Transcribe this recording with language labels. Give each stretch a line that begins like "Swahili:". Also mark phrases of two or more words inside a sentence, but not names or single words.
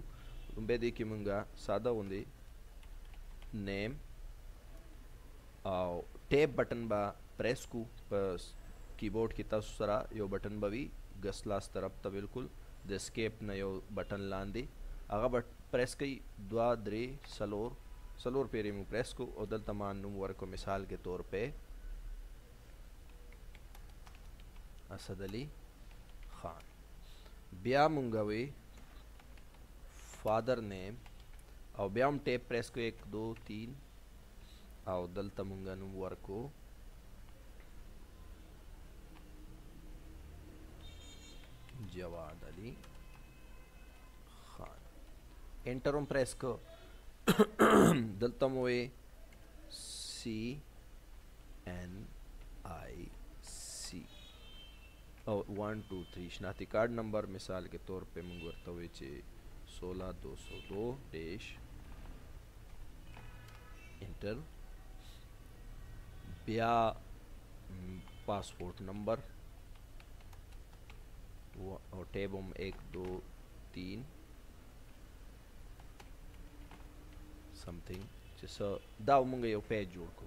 Pashto: بیا دې کې مونږه ساده غوندې نیم او
English: tab button
Pashto: به پریس کو. په کیبورډ کې تاسو سره یو بټن به وي ګس لاس طرف ته بالکل د اسکیپ نه یو بټن لاندې هغه به پریس کوئ. 2 3 څلور پیرې مو پریس کو او دلته ما نوم ورکو
Urdu: مثال کے طور پہ
Pashto: اسد علی خان. بیا مونږه وی
English: father name
Pashto: او بیا هم
English: tab press
Pashto: کو 1 2 3 او دلته مونږه نوم ورکو جواد علی خان. انټر هم پریس کو. دلته مو وی سی این آئی سی او 1 2 3
Urdu: شناختی کارڈ نمبر مثال کے طور پہ
Pashto: مونږ ورته وی چې 16202
English: dash enter.
Pashto: بیا
English: passport number
Pashto: او ټیب هم 1 2 3 سمثینګ چې څه دا مونږ یو پیج جوړ کو.